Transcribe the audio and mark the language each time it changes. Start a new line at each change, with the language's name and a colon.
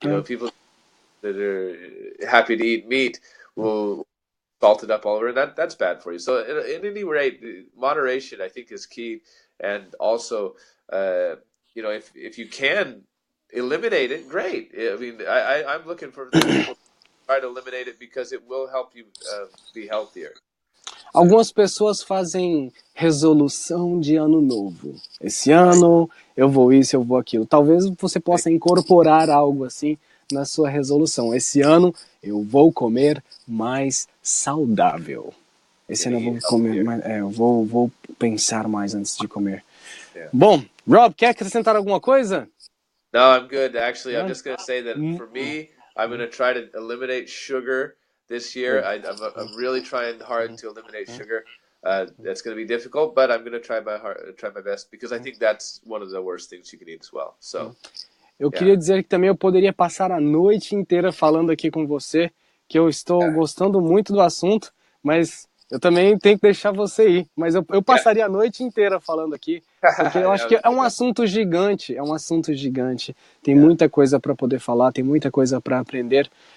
Portuguese: People that are happy to eat meat will salt it up all over, and that's bad for you. So, at any rate, moderation I think is key, and also, if you can eliminate it, great. I mean, I'm looking for people to try to eliminate it because it will help you be healthier. Algumas pessoas fazem resolução de ano novo. Esse ano eu vou isso, eu vou aquilo. Talvez você possa incorporar algo assim na sua resolução. Esse ano eu vou comer mais saudável. Esse ano eu vou comer mais, eu vou pensar mais antes de comer.
English: Yeah.
Portuguese: Bom, Rob, quer acrescentar alguma coisa?
English: No, I'm good. Actually, I'm just going to say that for me, I'm going to try to eliminate sugar this year. I'm really trying hard to eliminate sugar. That's going to be difficult, but I'm going to try my best because I think that's one of the worst things you can eat as well. So,
Portuguese: eu queria dizer que também eu poderia passar a noite inteira falando aqui com você, que eu estou gostando muito do assunto, mas eu também tenho que deixar você ir. Mas eu passaria a noite inteira falando aqui, porque eu acho que é um assunto gigante, Tem muita coisa para poder falar, tem muita coisa para aprender.